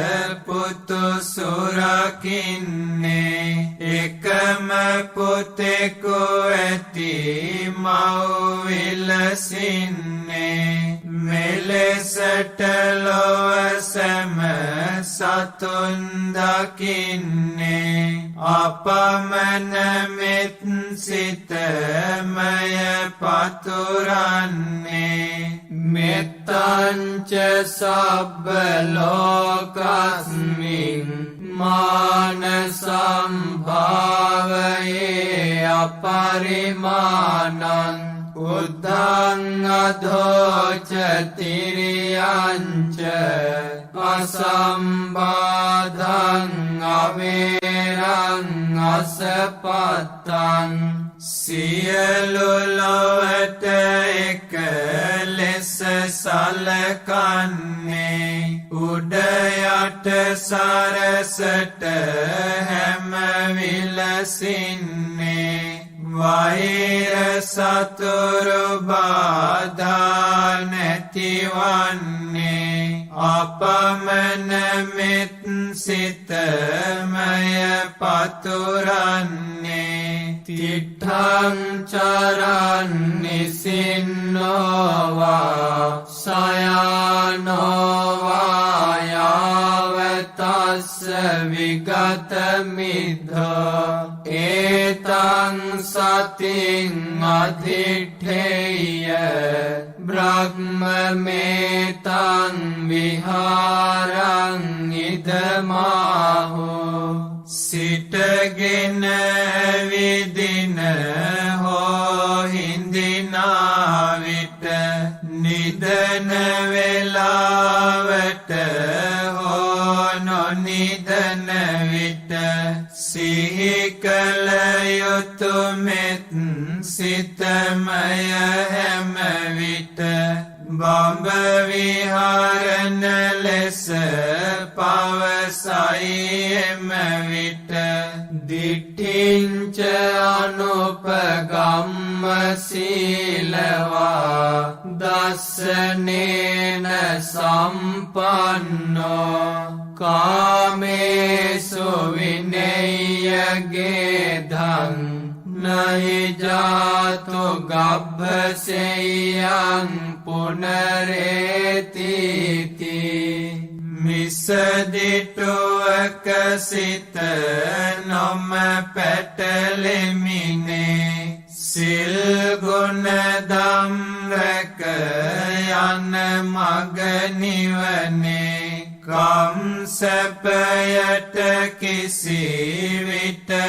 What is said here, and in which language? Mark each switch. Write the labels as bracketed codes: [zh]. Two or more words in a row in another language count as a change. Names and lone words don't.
[si] පුතු සුරකින්නේ එකම පුතෙකු ඇති මව් විලසින්නේ මෙලෙසට ලොව සැම සතුන් දකින්නේ අපමණ මෙත් සිතමය [pi] පතුරන්නේ මෙත්තංච සබ්බ ලෝකස්මින් මාන සම්භාවයේ අපරිමානං උද්ධං අධෝච තිරියංච අසම්බාධං අවේරං අසපත්තං [si] සියලු ලොවට එක ලෙස සලකන්නේ උඩ යට සරසට හැම විලසින්නේ වෛර සතුරු බාධා නැතිවන්නේ අපමණ මෙත් සිතමය [pi] පතුරන්නේ තිට්ඨං චරන් නිසින්නෝවා සයානෝවා යාවතස්ස විගත මිද්ධා ඒතං සතින් අධිඨේය බ්‍රහ්මමේතං විහාරං [si] ඉදමාහෝ සිටගෙන විදින හෝ හිඳිනා විට නිදන වෙලාවට හෝ නොනිදන විට සිහි කළ යුතු මෙත් සිතමය හැම විට බඹ විහරණ ලෙස පවසයි එම විට දිට්ඨිංච [pi] අනුපගම්ම සීලවා දස්සනේන සම්පන්නෝ කාමේසු විනේයගේධං නහි ජාතු ගබ්බසෙයං [si] පුනරේතිති මිසදිටුවක සිත නොම පැටලෙමිනේ සිල් ගුණ දම් රැක යන මග නිවනේ කම් සැපයට කිසි විට